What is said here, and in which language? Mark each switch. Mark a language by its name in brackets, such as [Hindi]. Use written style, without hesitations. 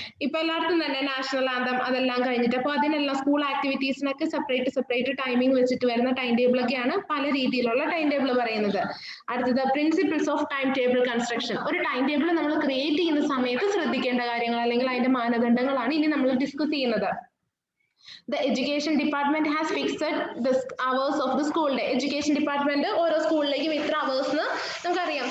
[Malayalam] ഇപ്പൊ എല്ലായിടത്തും തന്നെ നാഷണൽ ആന്തം അതെല്ലാം കഴിഞ്ഞിട്ട് അപ്പൊ അതിനെല്ലാം സ്കൂൾ ആക്ടിവിറ്റീസിനൊക്കെ സെപ്പറേറ്റ് ടൈമിംഗ് വെച്ചിട്ട് വരുന്ന ടൈം ടേബിൾ ഒക്കെയാണ് പല രീതിയിലുള്ള ടൈം ടേബിൾ പറയുന്നത്. അടുത്തത് principles of time table construction. ഒരു ടൈം ടേബിൾ നമ്മൾ ക്രിയേറ്റ് ചെയ്യുന്ന സമയത്ത് ശ്രദ്ധിക്കേണ്ട കാര്യങ്ങൾ അല്ലെങ്കിൽ അതിന്റെ മാനദണ്ഡങ്ങളാണ് ഇനി നമ്മൾ ഡിസ്കസ് ചെയ്യുന്നത്. [English] The education department has fixed the hours of the school day. [Malayalam] Education department ഓരോ സ്കൂളിലേക്കും ഇത്ര അവേഴ്സ് നമുക്കറിയാം.